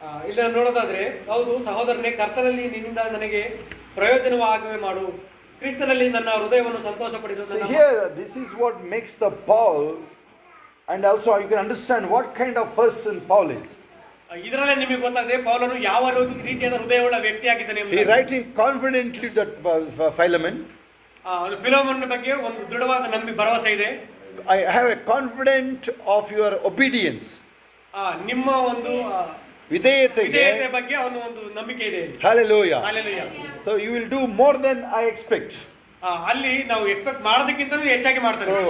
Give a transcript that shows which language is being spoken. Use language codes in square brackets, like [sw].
[kn] ಇಲ್ಲ ನೋಡೋದಾದ್ರೆ, ಹೌದು ಸಹೋದರನೇ, ಕರ್ತನಲ್ಲಿ ನಿನ್ನಿಂದ ನನಗೆ ಪ್ರಯೋಜನವಾಗುವೆ ಮಾಡು. ಕ್ರಿಸ್ತನಲ್ಲಿ ನನ್ನ ಹೃದಯವನ್ನು ಸಂತೋಷಪಡಿಸು. [en] So here, this is what makes the Paul, and also you can understand what kind of person Paul is. [kn] ಇದರಲ್ಲೇ ನಿಮಗೆ ಗೊತ್ತಾಗಿದೆ ಪೌಲನು ಯಾವ ರೀತಿಯಾದ ಹೃದಯವುಳ್ಳ ವ್ಯಕ್ತಿಯಾಗಿದ್ದಾನೆ [en] He [kn] ಎಂಬುದಾಗಿ. [en] writing confidently that Philemon, [kn] ಫಿಲೋಮೋನನ ಬಗ್ಗೆ ಒಂದು ದೃಢವಾದ ಭರವಸೆ ಇದೆ. [en] I have a confidence of your obedience. [kn] ನಿಮ್ಮ ಒಂದು ವಿಧೇಯತೆಗೆ ವಿಧೇಯತೆ ಬಗ್ಗೆ ಅವನು ಒಂದು ನಂಬಿಕೆ ಇದೆ. [en] Hallelujah. Hallelujah. So you will do more than I expect. [kn] ಅಲ್ಲಿ ನಾವು ಎಕ್ಸ್ಪೆಕ್ಟ್ ಮಾಡೋದಕ್ಕಿಂತಲೂ ಹೆಚ್ಚಾಗಿ ಮಾಡ್ತಾರೆ.